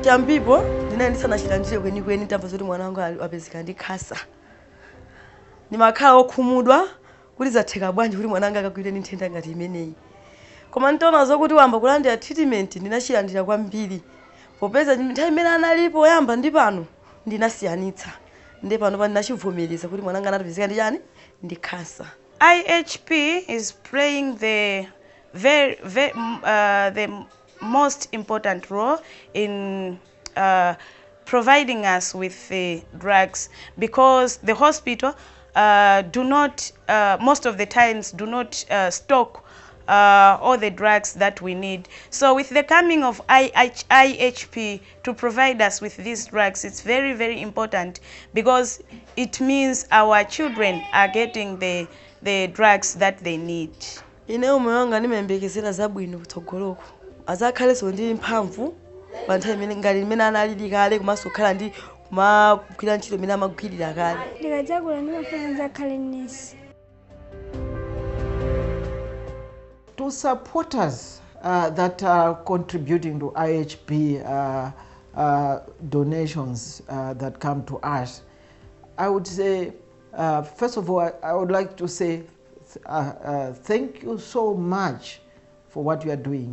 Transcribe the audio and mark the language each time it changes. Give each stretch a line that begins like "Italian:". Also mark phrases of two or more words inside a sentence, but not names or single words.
Nyanja: champipo ndinali ndisanachilandire kwenikweni tamva zoti mwana wangu apezeka ndi khasa ndimakhala okhumudwa kuti zatheka bwanji kuti mwana wanga akagwire ndi nthenda ngati imeneyi koma ntaona zokuti wamba kulandira treatment ndinachilandira kwambiri popeza nthawi imene analipo oyamba ndi pano ndinasiyanitsa ndi pano pa ndinachivomereza kuti mwana wanga anapezeka ndi chani ndi khasa.
English: IHP is playing the most important role in providing us with the drugs, because the hospital do not most of the times do not stock all the drugs that we need. So with the coming of IHP to provide us with these drugs, it's very, very important, because it means our children are getting the drugs that they need.
Nyanja: Ine umwe wanga nimembekezera zabwino kutsogoloko azakhalenso ndi mphamvu pa nthawi imene ngati imene analili kale komanso kukhala ndi kumagwira ntchito imene amagwirira kale. Ndikadzakula ndimafuna ndizakhale nesi.
English: To supporters that are contributing to IHP donations that come to us, I would say, first of all, I would like to say thank you so much for what you are doing.